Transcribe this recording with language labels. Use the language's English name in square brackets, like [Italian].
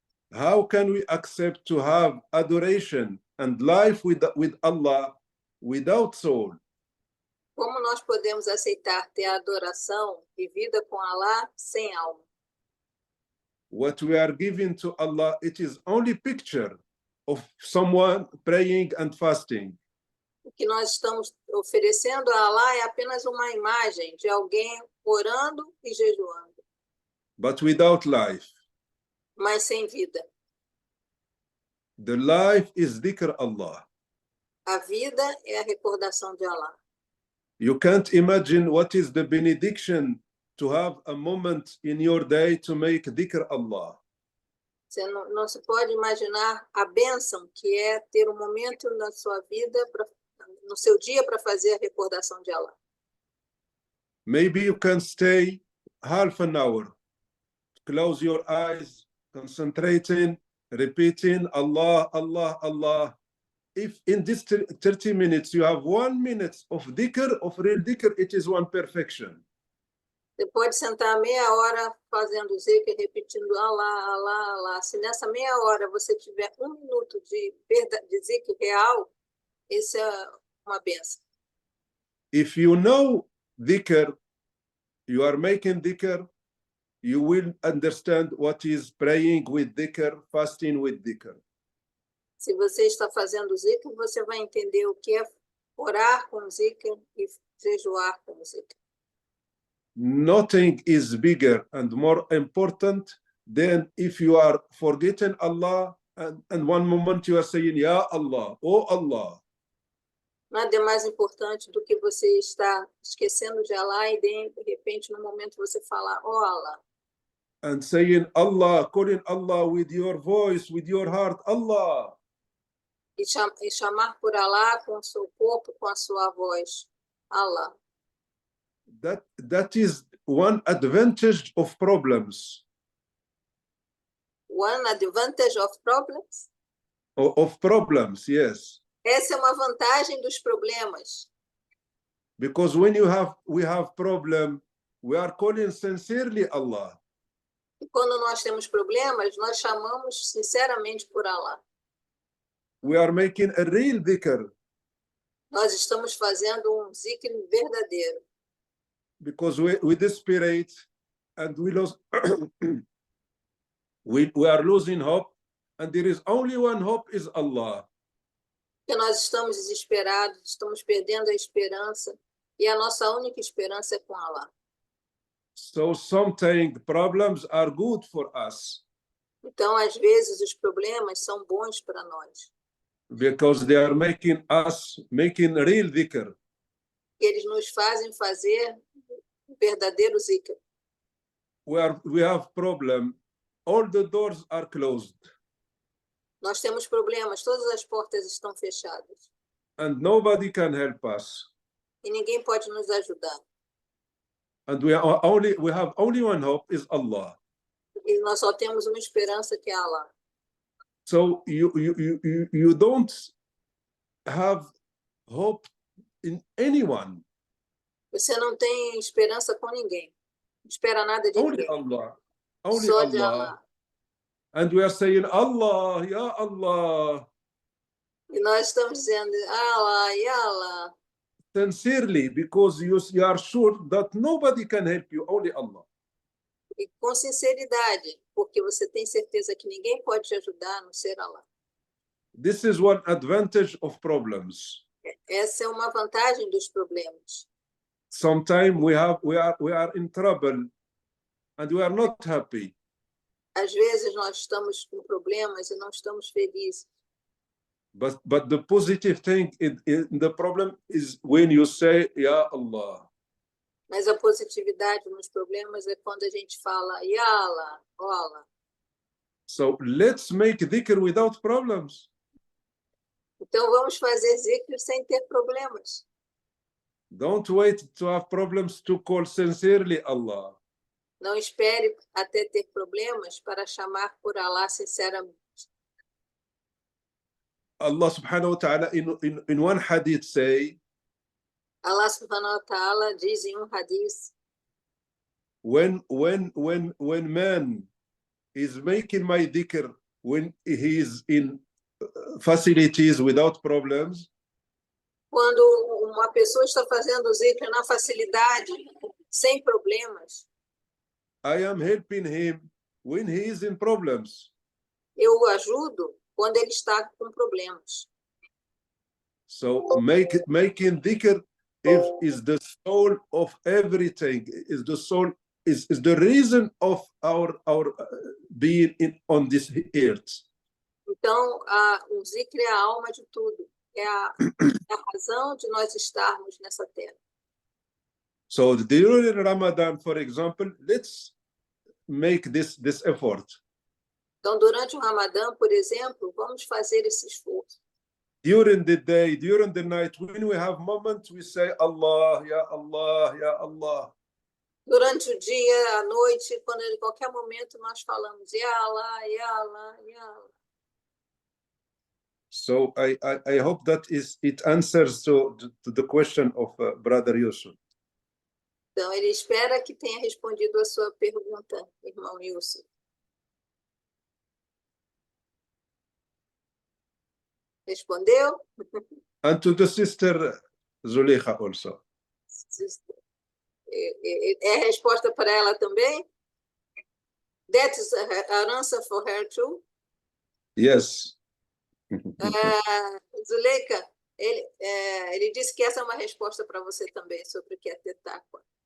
[English] How can we accept to have adoration and life with Allah without soul? [Portuguese] Como nós podemos aceitar ter adoração e vida com Allah sem alma? [English] What we are giving to Allah, it is only picture of someone praying and fasting. [Portuguese] O que nós estamos oferecendo a Allah é apenas uma imagem de alguém orando e jejuando. [English] But without life. [Portuguese] Mas sem vida. [English] The life is dhikr Allah. [Portuguese] A vida é a recordação de Allah. [English] You can't imagine what is the benediction to have a moment in your day to make dhikr Allah. [Portuguese] Você não se pode imaginar a bênção que é ter um momento na sua vida, no seu dia, para fazer a recordação de Allah. [English] Maybe you can stay half an hour. Close your eyes, concentrating, repeating Allah, Allah, Allah. If in this 30 minutes you have 1 minute of dhikr, of real dhikr, it is one perfection. [Portuguese] Você pode sentar meia hora fazendo zikr, repetindo Allah, Allah, Allah. Se nessa meia hora você tiver 1 minuto de zikr real, isso é uma benção. [English] If you know dhikr, you are making dhikr, you will understand what is praying with dhikr, fasting with dhikr. [Portuguese] Se você está fazendo zikr, você vai entender o que é orar com zikr e jejuar com zikr. [English] Nothing is bigger and more important than if you are forgetting Allah and one moment you are saying, Ya Allah, oh Allah. [Portuguese] Nada é mais importante do que você estar esquecendo de Allah e de repente no momento você falar, oh Allah. [English] And saying Allah, calling Allah with your voice, with your heart, Allah. [Portuguese] E chamar por Allah com o seu corpo, com a sua voz, Allah. [English] That is one advantage of problems. One advantage of problems? Of problems, yes. [Portuguese] Essa é uma vantagem dos problemas. [English] Because when we have problem, we are calling sincerely Allah. [Portuguese] E quando nós temos problemas, nós chamamos sinceramente por Allah. [English] We are making a real dhikr. [Portuguese] Nós estamos fazendo um zikr verdadeiro. [English] Because we desperate and we lose we are losing hope, and there is only one hope, is Allah. [Portuguese] Porque nós estamos desesperados, estamos perdendo a esperança, e a nossa única esperança é com Allah. [English] So sometimes problems are good for us. [Portuguese] Então, às vezes, os problemas são bons para nós. [English] Because they are making real dhikr. [Portuguese] Eles nos fazem fazer verdadeiro zikr. [English] We have problem all the doors are closed. [Portuguese] Nós temos problemas, todas as portas estão fechadas. [English] And nobody can help us. [Portuguese] E ninguém pode nos ajudar. [English] And we have only one hope, is Allah. [Portuguese] E nós só temos uma esperança, que é Allah. [English] So you don't have hope in anyone. [Portuguese] Você não tem esperança com ninguém. Não espera nada de [English] Only [Portuguese] ninguém. [English] Allah. Only [Portuguese] Só de [English] Allah. Allah. And we are saying, Allah, Ya Allah, [Portuguese] E nós estamos dizendo, Allah, Ya Allah. [English] sincerely, because you are sure that nobody can help you, only Allah. [Portuguese] E com sinceridade, porque você tem certeza que ninguém pode te ajudar a não ser Allah. [English] This is one advantage of problems. [Portuguese] Essa é uma vantagem dos problemas. [English] Sometimes we are in trouble and we are not happy. [Portuguese] Às vezes nós estamos com problemas e não estamos felizes. [English] But the positive thing in the problem is when you say, Ya Allah. [Portuguese] Mas a positividade nos problemas é quando a gente fala, Ya Allah, ó Allah. [English] So let's make dhikr without problems. [Portuguese] Então vamos fazer zikr sem ter problemas. [English] Don't wait to have problems to call sincerely Allah. [Portuguese] Não espere até ter problemas para chamar por Allah sinceramente. [English] Allah subhanahu wa ta'ala in one hadith say, [Portuguese] Allah subhanahu wa ta'ala diz em hadith, [English] when man is making my dhikr, when he is in facilities without problems, [Portuguese] quando uma pessoa está fazendo zikr na facilidade, sem problemas, [English] I am helping him when he is in problems. [Portuguese] eu o ajudo quando ele está com problemas. [English] So making dhikr is the soul of everything, is the soul, is the reason of our being on this earth. [Portuguese] Então, o zikr é a alma de tudo, é a razão de nós estarmos nessa terra. [English] So during Ramadan, for example, let's make this effort. [Portuguese] Então, durante o Ramadã, por exemplo, vamos fazer esse esforço. [English] During the day, during the night, when we have moments, we say Allah, Ya Allah, Ya Allah. [Portuguese] Durante o dia, à noite, quando em qualquer momento nós falamos Ya Allah, Ya Allah, Ya Allah. [English] So I hope that it answers to the question of Brother Yusuf. [Portuguese] Então, ele espera que tenha respondido a sua pergunta, irmão Yusuf. Respondeu? [English] And to the sister Zuleika also. [Portuguese] É resposta para ela também? [English] That is an answer for her too? Yes. [Portuguese] Zuleika, ele disse que essa é uma resposta para você também, sobre o que é ter taqwa.